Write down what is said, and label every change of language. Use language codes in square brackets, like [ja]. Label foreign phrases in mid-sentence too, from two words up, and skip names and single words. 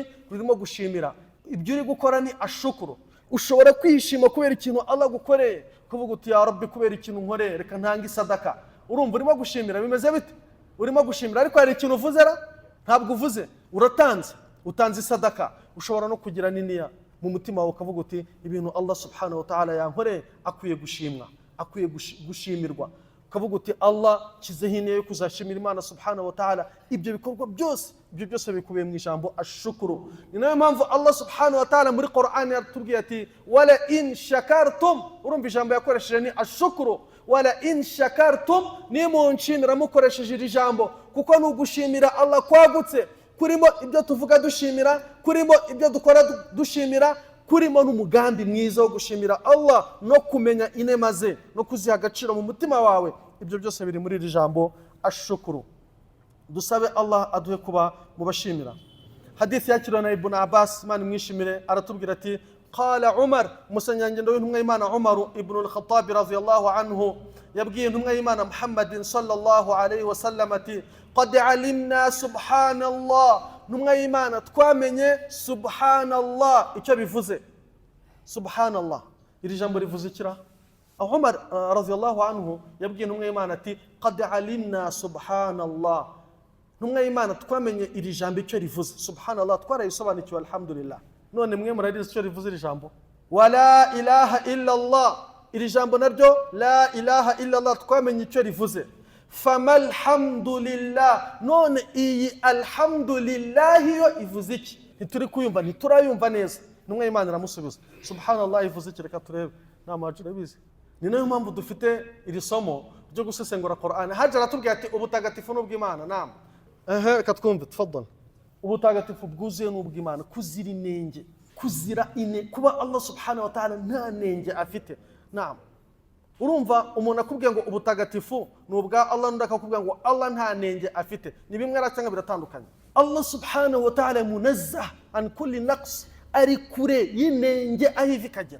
[rw] Rurimo gushimira. Ibyo uri gukora ni ashukuru. Ushobora kwishima kubera ikintu Allah gukoreye, kuvuga uti [ar] يا رب [rw] kubera ikintu nkoreye reka ntange sadaka. Urumva urimo gushimira. Bimeze bite? Urimo gushimira ariko hari ikintu uvuze ntabwo uvuze, utanze sadaka. Ushobora no kugira niniya mu mutima wawe ukavuga uti ibintu [ar] الله سبحانه وتعالى [rw] yankoreye akwiye gushimwa, akwiye gushimirwa. Ukavuga uti Allah kizeho intego yo kuzashimira Imana [ar] سبحانه وتعالى. [rw] Ibyo bikorwa byose bikubiye mu ijambo ashukuru. Ni nayo mpamvu [ar] الله سبحانه وتعالى [rw] muri Qur'an yatubwiye ati [ar] ولئن شكرتم, [rw] urumva ijambo yakoresheje ni ashukuru. [ar] ولئن شكرتم, [rw] ni munshimira mukoresheje iri jambo, kuko ni ugushimira Allah kwagutse, kurimo ibyo tuvuga dushimira, kurimo ibyo dukora dushimira, kurimo n'umugambi mwiza wo gushimira Allah no kumenya inema ze no kuziha agaciro mu mutima wawe. Ibyo byose biri muri iri jambo ashukuru. Dusabe Allah aduhe kuba mu bashimira. Hadith yakiriwe na Ibn Abbas, Imana imwishimire, aratubwira ati [ar] قال عمر, [rw] musanyangendo w'intumwa y'Imana Umar ibn al-Khattab [ar] رضي الله عنه [rw] yabwiye intumwa y'Imana Muhammadin [ar] صلى الله عليه وسلم [rw] ati [ar] قد علمنا سبحان الله, [rw] intumwa y'Imana twamenye subhanallah icyo bivuze. Subhanallah iri jambo rivuze ikira. Umar [ar] رضي الله عنه [rw] yabwiye intumwa y'Imana ati [ar] قد علمنا سبحان الله, [rw] intumwa y'Imana twamenye iri jambo icyo rivuze. Subhanallah twarayisobanukiwe alhamdulillah. None mwe murarize icyo rivuze iri jambo? [ar] ولا إله إلا الله, [rw] iri jambo naryo [ar] لا إله إلا الله [rw] twamenye icyo rivuze. [ar] فما الحمد لله, [rw] none iyi alhamdulillah yo ivuze iki? Ntituri kuyumva, ntiturayumva neza. Intumwa y'Imana iramusubiza subhanallah ivuze iki? Reka turebe. Namaje urabizi. Ni nayo mpamvu dufite iri somo ryo gusesengura Qur'an. Haje aratubwiye ati ubutagatifu n'ubw'Imana. Naam. Reka twumve, tafadhali. Ubutagatifu bwuzuye n'ubw'Imana, kuzira inenge, kuba [ar] الله سبحانه وتعالى [rw] nta nenge afite. Naam. Urumva umuntu akubwiye ngo ubutagatifu n'ubwa Allah, n'undi akakubwiye ngo Allah nta nenge afite, ni bimwe cyangwa biratandukanye. [ar] الله سبحانه وتعالى منزه عن كل نقص, [rw] ari kure y'inenge aho ikagera.